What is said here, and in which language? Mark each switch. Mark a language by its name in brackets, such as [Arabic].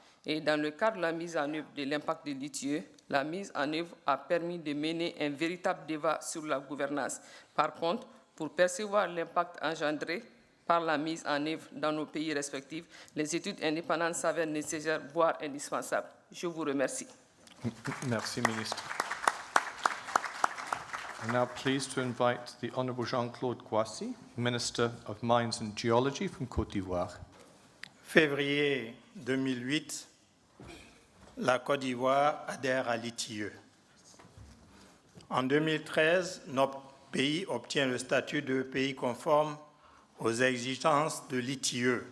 [French] Et dans le cadre de la mise en œuvre de l'impact de l'EITI, la mise en œuvre a permis de mener un véritable débat sur la gouvernance. Par contre, pour percevoir l'impact engendré par la mise en œuvre dans nos pays respectifs, les études indépendantes s'avèrent nécessaires, voire indispensables. Je vous remercie. Merci, Ministre. [English] I'm now pleased to invite the Honourable Jean-Claude Kouassi, Minister of Mines and Geology from Côte d'Ivoire. [French] février 2008, la Côte d'Ivoire adhère à l'EITI. En 2013, notre pays obtient le statut de pays conforme aux exigences de l'EITI.